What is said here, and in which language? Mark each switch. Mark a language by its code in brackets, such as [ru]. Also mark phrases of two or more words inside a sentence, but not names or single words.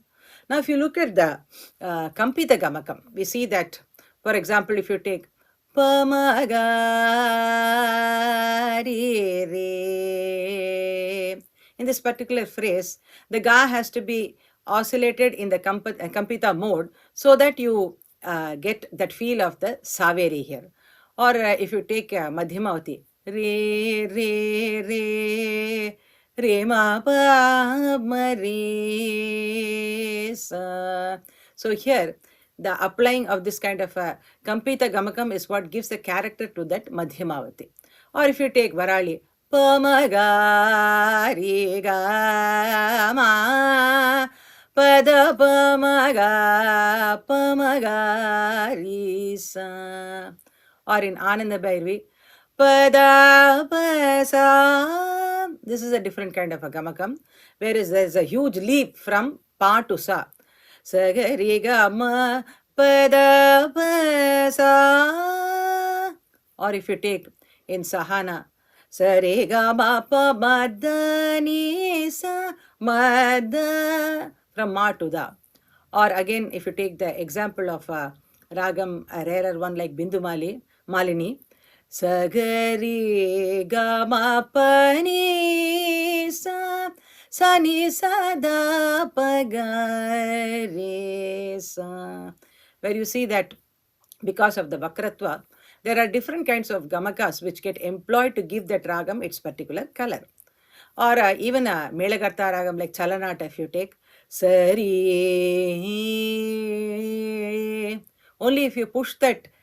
[en] Now, if you look at the Kampita Gamakam, we see that, for example, if you take Pamagari Re, in this particular phrase, the ga has to be oscillated in the Kampita mode so that you get that feel of the Saveri here. Or if you take Madhyamavati, Re, Re, Re, Re, Ma, Pa, Ma, Re, Sa. So here, the applying of this kind of a Kampita Gamakam is what gives the character to that Madhyamavati. Or if you take Varali, Pamagari Gama, Pada Pamaga, Pamagari Sa. Or in Ananda Bhairavi, Pada Pasa. This is a different kind of a Gamakam, whereas there is a huge leap from Pa to Sa. Sagari Gama Pada Pasa. Or if you take in Sahana, Sare Gama Pa Madani Sa Madha, from Ma to Da. Or again, if you take the example of Ragam, a rarer one like Bindu Malini, Sagari Gama Pani Sa Sani Sada Pagare Sa, where you see that because of the Vakratva, there are different kinds of Gamakas which get employed to give that Ragam its particular color. Or even a Melagartha Ragam like Chalanata, if you take, Sari, only if you push that